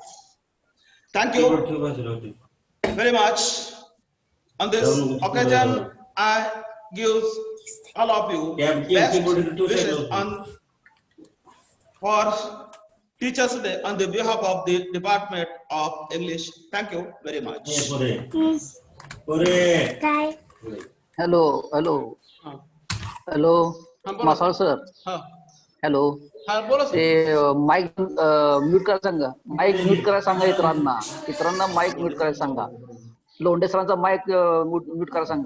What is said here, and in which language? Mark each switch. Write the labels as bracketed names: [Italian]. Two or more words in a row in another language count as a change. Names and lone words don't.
[English] Thank you very much. On this occasion, I give all of you best wishes for Teachers Day on the behalf of the Department of English. Thank you very much. हॅलो हॅलो हॅलो मासाळ सर हॅलो [Marathi] बोला ते माईक म्यूट करायला सांगा. माईक म्यूट करायला सांगा. इतरांना माईक म्यूट करायला सांगा. लोंढे सरांचा माईक म्यूट करायला सांगा.